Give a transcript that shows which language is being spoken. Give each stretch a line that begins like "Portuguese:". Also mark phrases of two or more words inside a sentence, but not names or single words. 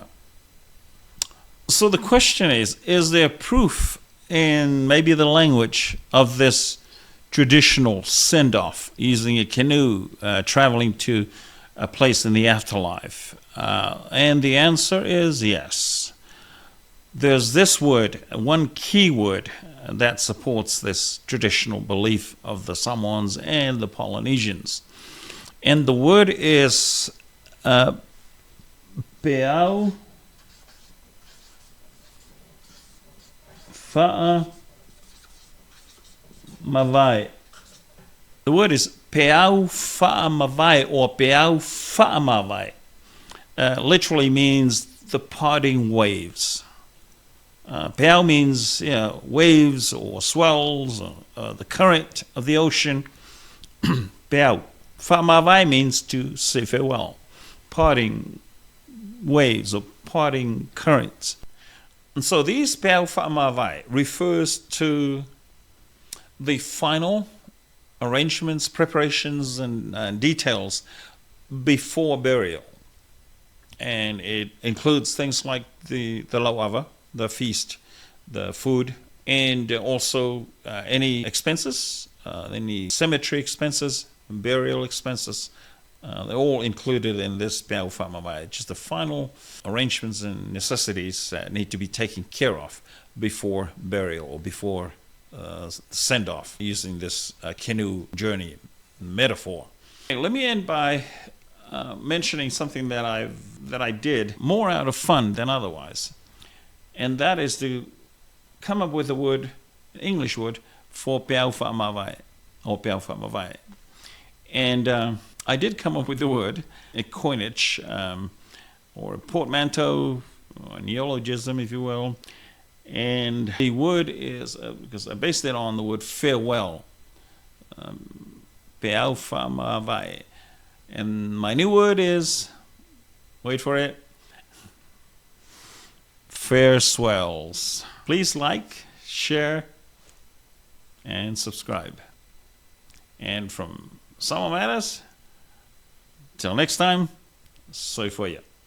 English: So the question is there proof in maybe the language of this traditional send-off using a canoe, traveling to a place in the afterlife? And the answer is yes. There's this word, one key word, that supports this traditional belief of the Samoans and the Polynesians. And the word is
Samoan: peau fa'a mavai.
English: The word is
Samoan: peau fa'a mavai
English: or
Samoan: peau fa'a mavai.
English: Literally means the parting waves. Peau means waves or swells, or the current of the ocean. Peau.
Samoan: Fa'a mavai
English: means to say farewell. Parting waves or parting currents. And so these
Samoan: peau fa'a mavai
English: refers to the final arrangements, preparations, and details before burial. And it includes things like the lauava, the feast, the food, and also any expenses, any cemetery expenses, burial expenses. They're all included in this
Samoan: peau fa'a mavai.
English: Just the final arrangements and necessities that need to be taken care of before burial or before send-off, using this canoe journey metaphor. Let me end by mentioning something that I did more out of fun than otherwise, and that is to come up with a word, an English word, for
Samoan: peau fa'a mavai
English: or
Samoan: peau fa'a mavai.
English: And I did come up with the word, a coinage, or a portmanteau, or a neologism, if you will. And the word is, because I based it on the word farewell.
Samoan: Peau wha vai.
English: And my new word is, wait for it, fair swells. Please like, share, and subscribe. And from Samoa Matters, till next time, soy for ya.